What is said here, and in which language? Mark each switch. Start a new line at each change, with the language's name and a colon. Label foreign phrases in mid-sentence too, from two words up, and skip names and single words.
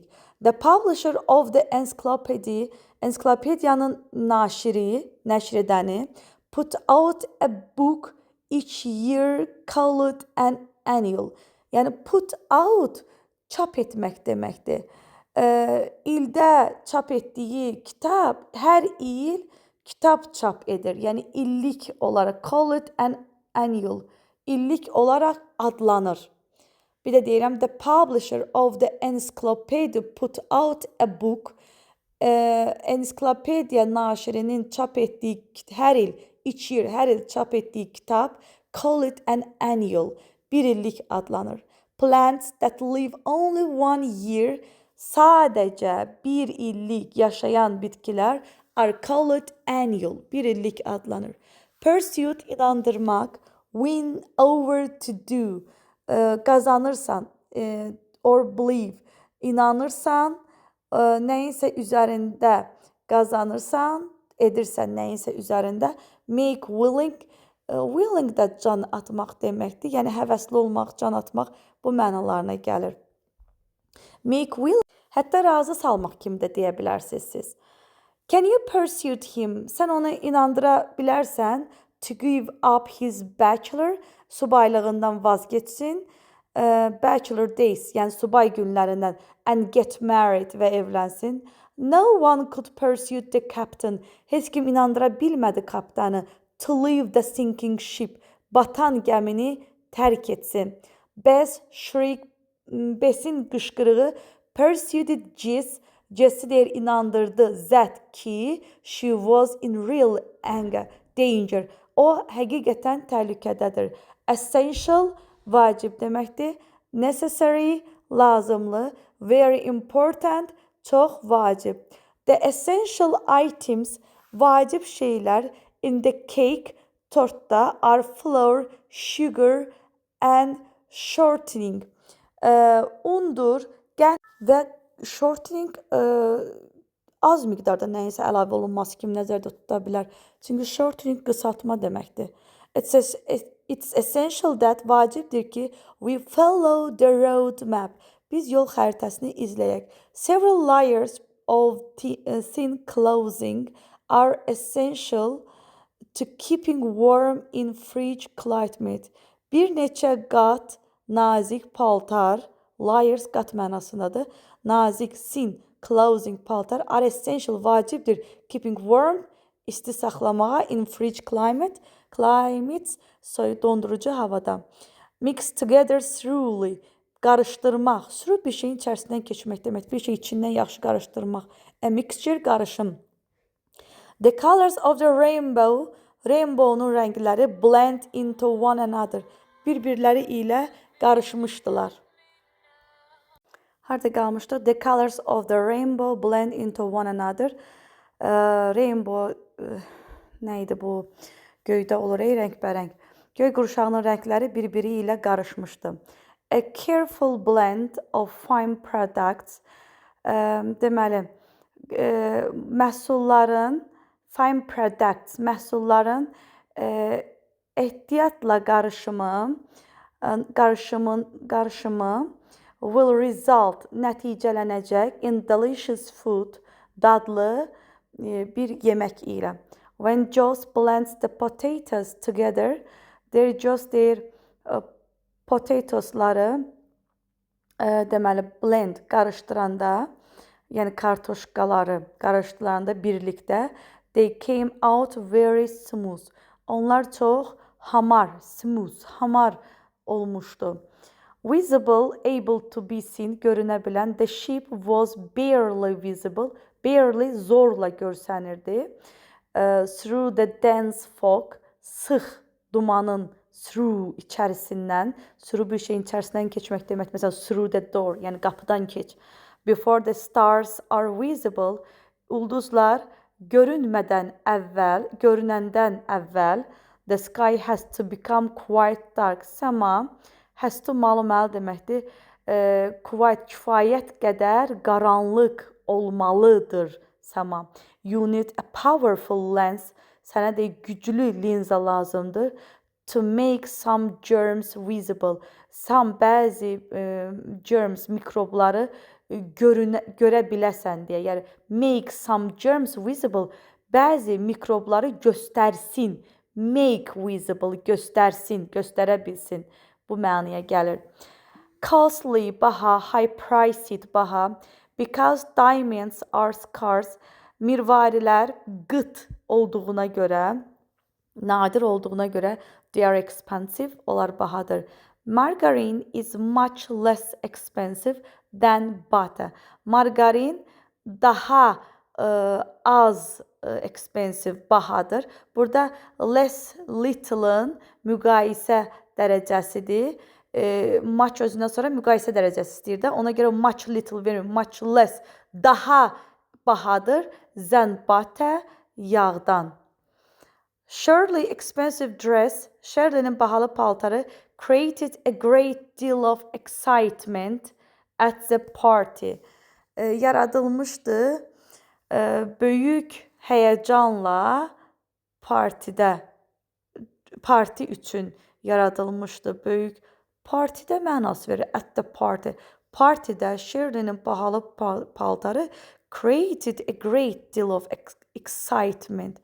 English: The publisher of the encyclopedia,
Azerbaijani: ensiklopediyanın nəşr edəni,
English: put out a book each year called an annual. Yəni put out,
Azerbaijani: çap etmək deməkdir. İldə çap etdiyi kitab, hər il kitab çap edir. Yəni illik olaraq,
English: call it an annual,
Azerbaijani: illik olaraq adlanır. Bir də deyirəm,
English: the publisher of the encyclopedia put out a book,
Azerbaijani: ensiklopediya naşirinin çap etdiyi hər il,
English: each year,
Azerbaijani: hər il çap etdiyi kitab,
English: call it an annual,
Azerbaijani: bir illik adlanır.
English: Plants that live only 1 year,
Azerbaijani: sadəcə bir illik yaşayan bitkilər,
English: are called annual,
Azerbaijani: bir illik adlanır. Pursuit, inandırmaq,
English: win over to do, qazanırsan, or believe,
Azerbaijani: inanırsan, nəyinsə üzərində qazanırsan, edirsən nəyinsə üzərində.
English: Make willing, willing
Azerbaijani: də can atmaq deməkdir. Yəni həvəsli olmaq, can atmaq bu mənalarına gəlir.
English: Make willing,
Azerbaijani: hətta razı salmaq kimi də deyə bilərsiniz siz.
English: Can you persuade him?
Azerbaijani: Sən onu inandıra bilərsən
English: to give up his bachelor,
Azerbaijani: subaylığından vazgeçsin.
English: Bachelor days,
Azerbaijani: yəni subay günlərindən,
English: and get married
Azerbaijani: və evlənsin.
English: No one could persuade the captain.
Azerbaijani: Heç kim inandıra bilmədi kapitanı
English: to leave the sinking ship.
Azerbaijani: Batan gəmini tərk etsin.
English: Bess shriek,
Azerbaijani: Bess'in qışqırığı
English: persuaded Jess,
Azerbaijani: Jess'i deyir inandırdı
English: that ki she was in real danger.
Azerbaijani: O həqiqətən təhlükədədir. Essential, vacib deməkdir. Necessary, lazımlı.
English: Very important,
Azerbaijani: çox vacib.
English: The essential items,
Azerbaijani: vacib şeylər
English: in the cake, tortda are flour, sugar and shortening.
Azerbaijani: Undur və shortening az miqdarda nəyinsə əlavə olunması kimi nəzərdə tuta bilər. Çünki shortening qısaltma deməkdir.
English: It's essential that,
Azerbaijani: vacibdir ki,
English: we follow the road map.
Azerbaijani: Biz yol xəritəsini izləyək.
English: Several layers of thin clothing are essential to keeping warm in frigid climate.
Azerbaijani: Bir neçə qat nazik paltar, layers qat mənasındadır. Nazik,
English: thin clothing paltar are essential, vacibdir keeping warm,
Azerbaijani: isti saxlamağa
English: in frigid climate,
Azerbaijani: dondurucu havada.
English: Mix together thoroughly, qarışdırmaq.
Azerbaijani: Through bir şeyin içərisindən keçmək deməkdir. Bir şey içindən yaxşı qarışdırmaq.
English: A mixture, qarışım. The colors of the rainbow,
Azerbaijani: rainbow'nun rəngləri
English: blend into one another.
Azerbaijani: Bir-birləri ilə qarışmışdılar. Harada qalmışdıq?
English: The colors of the rainbow blend into one another.
Azerbaijani: Rainbow nə idi bu? Göydə olur, rəngbərəng. Göy qurşağının rəngləri bir-biri ilə qarışmışdı.
English: A careful blend of fine products. Deməli, fine products,
Azerbaijani: məhsulların ehtiyatla qarışımı
English: will result, nəticələnəcək in delicious food,
Azerbaijani: dadlı bir yemək ilə.
English: When Joss blends the potatoes together,
Azerbaijani: Joss deyir potatosları deməli blend, qarışdıranda, yəni kartoşkaları qarışdıranda birlikdə,
English: they came out very smooth.
Azerbaijani: Onlar çox hamar, smooth, hamar olmuşdu.
English: Visible, able to be seen,
Azerbaijani: görünə bilən.
English: The ship was barely visible, barely
Azerbaijani: zorla görsənirdi.
English: Through the dense fog,
Azerbaijani: sıx dumanın through içərisindən, through bir şeyin içərisindən keçmək demək. Məsələn,
English: through the door,
Azerbaijani: yəni qapıdan keç.
English: Before the stars are visible,
Azerbaijani: ulduzlar görünmədən əvvəl, görünəndən əvvəl,
English: the sky has to become quite dark.
Azerbaijani: Səma,
English: has to
Azerbaijani: malı-məli deməkdir. Quite, kifayət qədər qaranlıq olmalıdır səma.
English: You need a powerful lens.
Azerbaijani: Sənə də güclü linza lazımdır.
English: To make some germs visible.
Azerbaijani: Bəzi germs, mikrobları görə biləsən deyə. Yəni,
English: make some germs visible.
Azerbaijani: Bəzi mikrobları göstərsin.
English: Make visible,
Azerbaijani: göstərsin, göstərə bilsin. Bu mənaya gəlir. Costly, baha,
English: high-priced, baha. Because diamonds are scarce.
Azerbaijani: Mirvarilər qıt olduğuna görə, nadir olduğuna görə,
English: they are expensive,
Azerbaijani: onlar bahadır.
English: Margarine is much less expensive than butter.
Azerbaijani: Margarin daha az expensive, bahadır. Burada less, little'ın müqayisə dərəcəsidir. Much özündən sonra müqayisə dərəcəsi istəyir də. Ona görə much little verir,
English: much less,
Azerbaijani: daha bahadır.
English: Than butter, yağdan. Shirley expensive dress,
Azerbaijani: Shirley'nin bahalı paltarı
English: created a great deal of excitement at the party.
Azerbaijani: Yaradılmışdı böyük həyəcanla parti üçün yaradılmışdı. Böyük partidə mənası verir.
English: At the party.
Azerbaijani: Partidə Sheridan'ın bahalı paltarı
English: created a great deal of excitement.